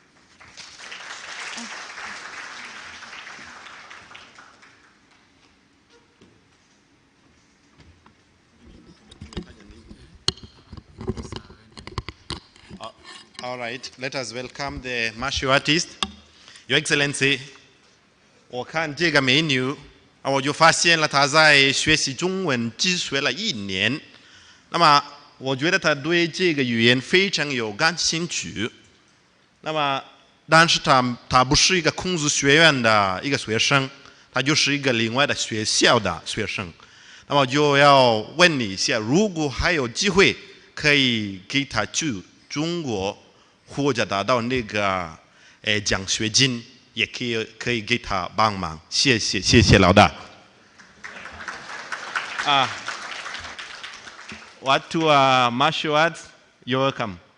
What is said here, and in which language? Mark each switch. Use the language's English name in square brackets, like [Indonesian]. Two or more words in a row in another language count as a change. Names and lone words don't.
[English] All right, let us welcome the martial artist. Your Excellency, [Chinese] 我看这个美女，我就发现了她在学习中文只学了1年。那么，我觉得她对这个语言非常有感兴趣。那么，但是她不是一个孔子学院的一个学生，她就是一个另外的学校的学生。那么就要问你一下，如果还有机会，可以给她去中国。或者达到那个奖学金，也可以给他帮忙。谢谢老大。 [Swahili] Watu wa [English] martial arts, you're welcome.